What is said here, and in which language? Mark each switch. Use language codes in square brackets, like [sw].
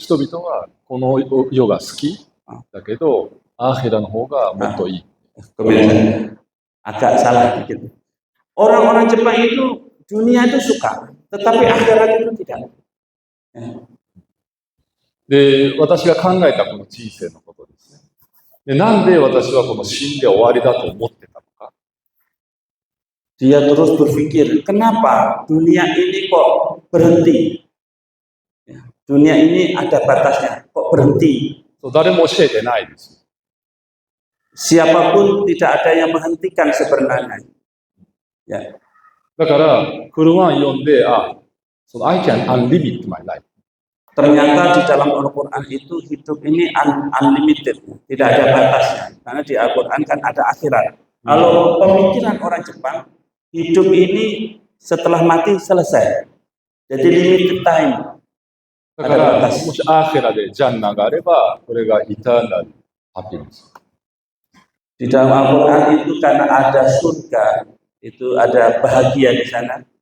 [ja] 人々はこの世が好きだけど、アヘラの方がもっといい。 [id] kemudian agak salah dikit. Orang-orang Jepang itu dunia itu suka, tetapi akhirat itu tidak. Ya. [ja] で、私が考えたこの人生のことですね。で、なんで私はこの死んで終わりだと思ってたのか。 [id] Dia terus berpikir, kenapa dunia ini kok berhenti? Ya, dunia ini ada batasnya, kok berhenti? [ja] 誰も教えてないです。 [id] Siapapun tidak ada yang menghentikan sebenarnya. Ya. [ja] だから、クルワン読んで、 [en] I can unlimit my life. [id] Ternyata di dalam Al-Quran itu hidup ini unlimited, tidak ada batasnya. Karena di Al-Quran kan ada akhirat. Kalau pemikiran orang Jepang, hidup ini setelah mati selesai. Jadi [en] limited time. [ja] だから、もしアヘラでジャンナがあれば、これがイターナルハピネス。 [id] Di dalam Al-Quran itu karena ada surga, itu ada bahagia di sana.